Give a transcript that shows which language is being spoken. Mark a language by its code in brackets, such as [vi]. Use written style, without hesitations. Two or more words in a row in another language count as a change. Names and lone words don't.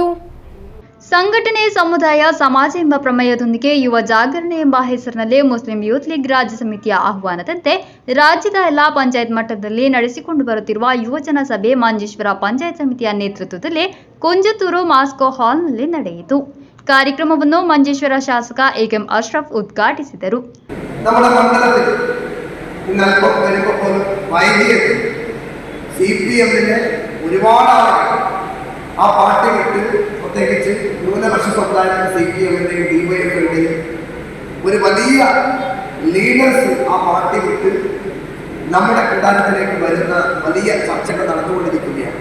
[kn] ಸಂಘಟನೆ, ಸಮುದಾಯ, ಸಮಾಜ ಎಂಬ ಪ್ರಮೇಯದೊಂದಿಗೆ ಯುವ ಜಾಗರಣೆ ಎಂಬ ಹೆಸರಿನಲ್ಲಿ ಮುಸ್ಲಿಂ ಯೂತ್ ಲೀಗ್ ರಾಜ್ಯ ಸಮಿತಿಯ ಆಹ್ವಾನದಂತೆ ರಾಜ್ಯದ ಎಲ್ಲ ಪಂಚಾಯತ್ ಮಟ್ಟದಲ್ಲಿ ನಡೆಸಿಕೊಂಡು ಬರುತ್ತಿರುವ ಯುವಜನ ಸಭೆ ಮಂಜೇಶ್ವರ ಪಂಚಾಯತ್ ಸಮಿತಿಯ ನೇತೃತ್ವದಲ್ಲಿ ಕುಂಜತ್ತೂರು ಮಾಸ್ಕೋ ಹಾಲ್ನಲ್ಲಿ ನಡೆಯಿತು. ಕಾರ್ಯಕ್ರಮವನ್ನು ಮಂಜೇಶ್ವರ ಶಾಸಕ ಎಕೆಎಂ ಅಶ್ರಫ್ ಉದ್ಘಾಟಿಸಿದರು. [ml] നമ്മുടെ മണ്ഡലത്തിൽ CPM-ന്റെ ഒരുപാട് ആളുകൾ ആ പാർട്ടി വിട്ട് പ്രത്യേകിച്ച് ന്യൂനപക്ഷ സമുദായത്തിലെ CPM-ന്റെയും DYF-ന്റെയും ഒരു വലിയ ലീഡേഴ്സ് ആ പാർട്ടി വിട്ട് നമ്മുടെ കൂടാരത്തിലേക്ക് വരുന്ന വലിയ ചർച്ചകൾ നടന്നുകൊണ്ടിരിക്കുകയാണ്.